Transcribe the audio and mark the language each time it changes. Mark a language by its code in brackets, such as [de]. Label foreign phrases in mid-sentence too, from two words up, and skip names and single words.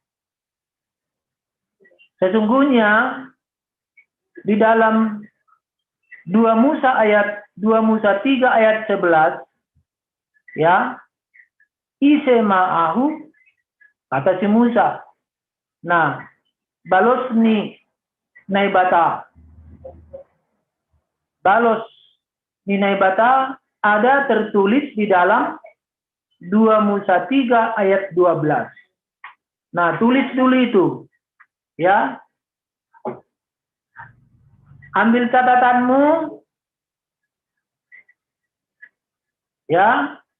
[id] Sesungguhnya di dalam 2 Musa 3 ayat 11, ya, [bts] ise ma'ahu, [id] kata si Musa. Nah, [bts] balos ni naibata. Balos ni naibata [id] ada tertulis di dalam 2 Musa 3 ayat 12. Nah, tulis dulu itu. Ya. Ambil catatanmu. Ya.